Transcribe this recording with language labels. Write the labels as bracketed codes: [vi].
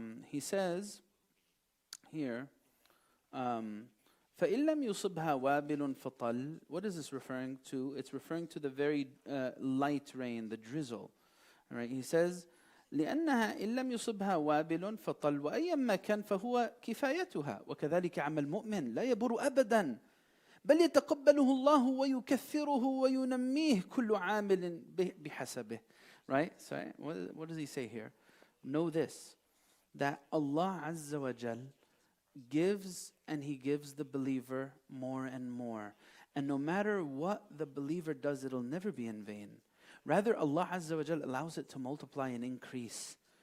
[en] He says here, [ar] فَإِن لَمْ يُصِبْهَا وَابِلٌ فَطَلٌ. [en] What is this referring to? It's referring to the very light rain, the drizzle. All right, he says, [ar] لأنها إن لم يصبها وابل فطل وأيما كان فهو كفايتها وكذلك عمل المؤمن لا يبر أبدا بل يتقبله الله ويكثره وينميه كل عامل بحسبه. [en] Right? So what does he say here? Know this, that Allah Azza wa Jal gives, and He gives the believer more and more. And no matter what the believer does, it'll never be in vain. Rather, Allah Azza wa Jal allows it to multiply and increase.